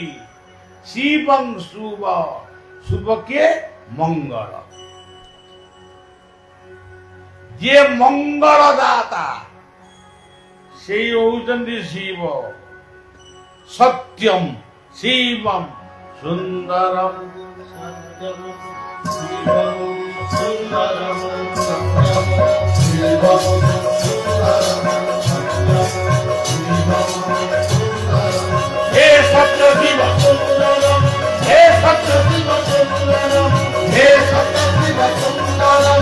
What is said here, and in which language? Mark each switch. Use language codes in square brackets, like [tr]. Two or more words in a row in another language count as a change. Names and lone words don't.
[or] ଶିବଂ ଶୁଭ। ଶୁଭ କିଏ? ମଙ୍ଗଳ। ଯିଏ ମଙ୍ଗଳ ଦାତା ସେଇ ହଉଛନ୍ତି ଶିବ। [sa] ସତ୍ୟಂ ଶିବಂ ସୁନ୍ଦରମ୍। हे सत्य शिव सुंदरम। हे सत्य शिव सुंदरम। हे सत्य शिव सुंदरम।